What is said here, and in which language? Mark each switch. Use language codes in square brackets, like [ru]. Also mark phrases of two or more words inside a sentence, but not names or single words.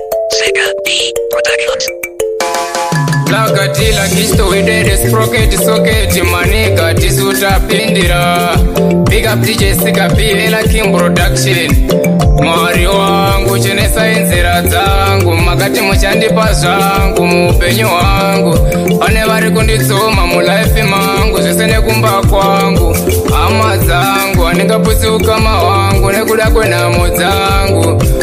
[en] Sega B Productions. Lagatila kisto widede sprocket socket maniga tisu tapindira. Big up D J Sega B Ella King Production. [sn] Mwari wangu chenesa inzira dzangu, makati muchandipa zvangu muupenyu hwangu. Pane vari kunditsoma mulife mangu, zvese nekumba kwangu. Hama dzangu handingapusi ukama hwangu nekuda kwenhamo dzangu.